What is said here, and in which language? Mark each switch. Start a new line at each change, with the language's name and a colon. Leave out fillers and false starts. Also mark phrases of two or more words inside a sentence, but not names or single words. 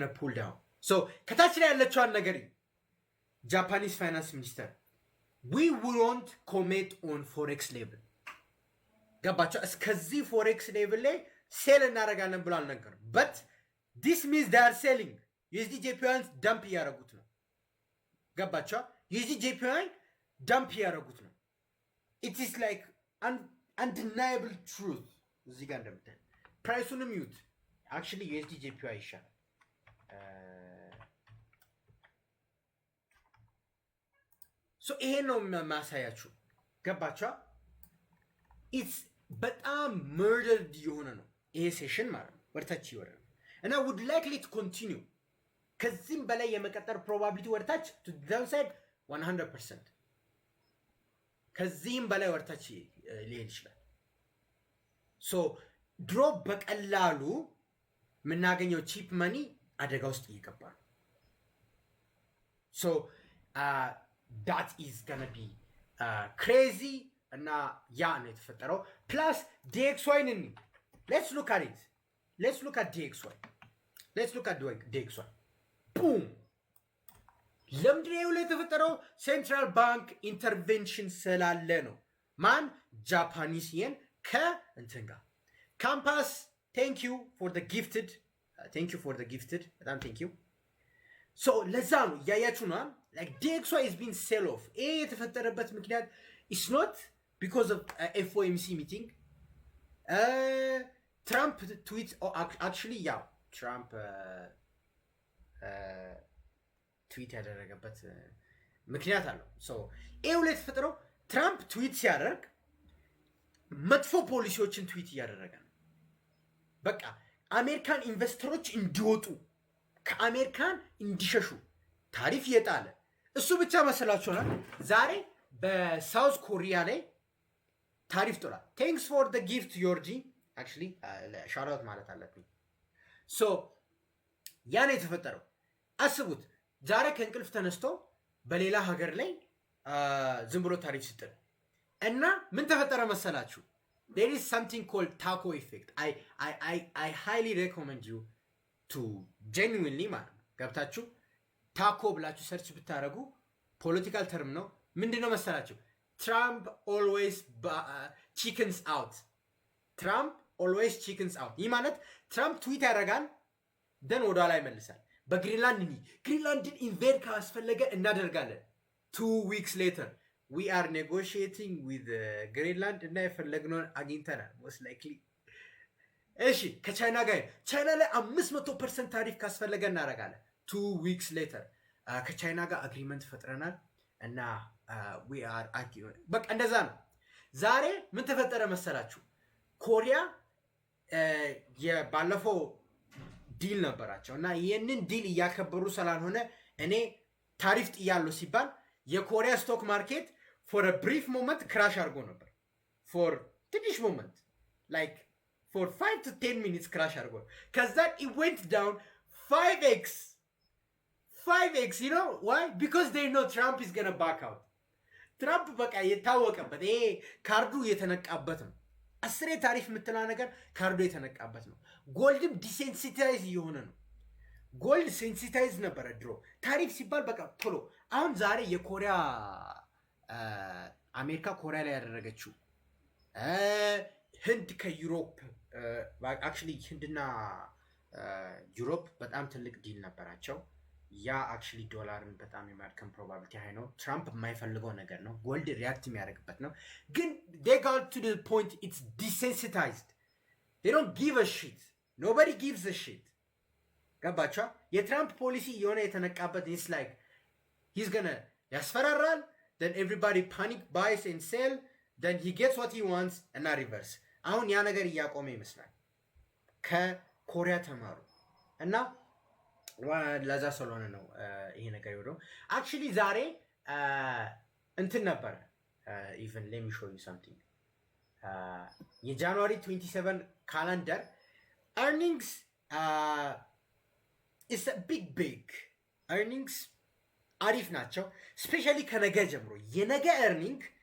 English: to pull down so
Amharic: ከታች ላይ ያለችዋን ነገር
English: Japanese finance minister we won't commit on forex level
Amharic: ገባቸው እስከዚህ
English: forex level
Amharic: ላይ ሴል እናደርጋለን ብሎ አልነገርም
English: but this means they are selling USD JPY dump
Amharic: እያደረጉት ነው። ገባቸው
English: USD JPY dump
Amharic: እያደረጉት ነው።
English: it is like undeniable truth
Amharic: እዚህ ጋር እንደምታይ ፕራይሱንም ይዩት
English: actually USD JPY ይሻላል
Amharic: so ይሄ ነው ማሳያችሁ ገባችሁ it's በጣም murdered የሆነ ነው ይሄ ሴሽን ማለት ነው ወርታች ይወራል እና
English: would likely to continue
Amharic: ከዚህም በላይ የመቀጠር probability ወርታች
English: to the downside 100%
Amharic: ከዚህም በላይ ወርታች ሊሄድ ይችላል so ድሮፕ በቀላሉ የምናገኘው
English: cheap money
Amharic: አደጋ ውስጥ እየገባ ነው
English: so that is gonna be crazy
Amharic: እና ያ ነው የተፈጠረው
English: plus DXY ነን let's look at DXY boom
Amharic: ለምንድነው የተፈጠረው
English: central bank intervention
Amharic: ስላለ ነው ማን
English: Japanese yen
Amharic: ከእንትን ጋር ካምፓስ
English: thank you for the gifted በጣም thank you so
Amharic: ለዛ ነው ያያችሁ ነው
English: like DXY is being sell off
Amharic: የተፈጠረበት ምክንያት
English: it's not because of FOMC meeting Trump tweets or actually Trump tweet
Amharic: ያደረገበት ምክንያት አለው
English: so
Amharic: ላይ የተፈጠረው ትራምፕ ትዊት ሲያደርግ መጥፎ ፖሊሲዎችን ትዊት እያደረገ ነው በቃ አሜሪካን ኢንቨስተሮች እንዲወጡ ከአሜሪካን እንዲሸሹ ታሪፍ እየጣለ እሱ ብቻ መስላችኋል ዛሬ በሳውዝ ኮሪያ ላይ ታሪፍ ጥሏል
English: thanks for the gift
Amharic: ዮርጂ
English: actually shout out
Amharic: ማለት አለብኝ so ያን የተፈጠረው አስቡት ዛሬ ከእንቅልፍ ተነስቶ በሌላ ሀገር ላይ ዝም ብሎ ታሪፍ ሲጥል እና ምን ተፈጠረ መሰላችሁ?
English: there is something called taco effect. I highly recommend you to genuinely
Amharic: ማለት ነው ገብታችሁ ታኮ ብላችሁ ሰርች ብታረጉ
English: political term
Amharic: ነው። ምንድነው መሰላችሁ?
English: Trump always chickens out. Trump always chickens out።
Amharic: ይህ ማለት ትራምፕ ትዊት ያደርጋል ደን ወደ ኋላ ይመልሳል። በግሪንላንድ ግሪንላንድን ኢንቬድ ካስፈለገ እናደርጋለን።
English: 2 weeks later we are negotiating with
Amharic: ግሪንላንድ እና የፈለግነውን አግኝተናል
English: most likely።
Amharic: እሺ ከቻይና ጋር ቻይና ላይ 500% ታሪፍ ካስፈለገ እናደርጋለን።
English: 2 weeks later
Amharic: ከቻይና ጋር አግሪመንት ፈጥረናል እና
English: we are
Amharic: በቃ እንደዛ ነው። ዛሬ ምን ተፈጠረ መሰላችሁ? ኮሪያ የባለፈው ዲል ነበራቸው እና ይህንን ዲል እያከበሩ ስላልሆነ እኔ ታሪፍ ጥያለሁ ሲባል የኮሪያ
English: stock market for brief moment crash
Amharic: አድርጎ ነበር። ፎር ትንሽ
English: moment like for 5 to 10 minutes crash
Amharic: አድርጎ ከዛ
English: it went down 5x. You know why? Because they know Trump is gonna back out.
Amharic: ትራምፕ በቃ የታወቀበት ይሄ ካርዱ የተነቃበት ነው። 10 ታሪፍ የምትለው ነገር ካርዱ የተነቃበት ነው። ጎልድም ዲሴንሲታይዝ እየሆነ ነው። ጎልድ ሴንሲታይዝ ነበረ ድሮ ታሪፍ ሲባል በቃ ቶሎ። አሁን ዛሬ የኮሪያ አሜሪካ ኮሪያ ላይ ያደረገችው ህንድ ከዩሮፕ አክቹሊ ህንድና ዩሮፕ በጣም ትልቅ ዲል ነበራቸው። ያ አክቹሊ ዶላርን በጣም የማድከም
English: probability high
Amharic: ነው። ትራምፕ የማይፈልገው ነገር ነው። ጎልድ ሪያክት የሚያደርግበት ነው። ግን
English: they got to the point it's desensitized. They don't give a shit. Nobody gives a shit.
Amharic: ገባችኋ? የትራምፕ ፖሊሲ የሆነ የተነቃበት
English: is like he's gonna ያስፈራራል then everybody panic buys and sell then he gets what he wants
Amharic: እና ሪቨርስ። አሁን ያ ነገር እያቆመ ይመስላል። ከኮሪያ ተማሩ እና ለዛ ስለሆነ ነው ይሄ ነገር ይወደው። አክቹሊ ዛሬ እንትን ነበር
English: even let me show you something
Amharic: የጃንዋሪ 27 ካላንደር
English: earnings is a big earnings
Amharic: አሪፍ ናቸው። ስፔሻሊ ከነገ ጀምሮ የነገ earning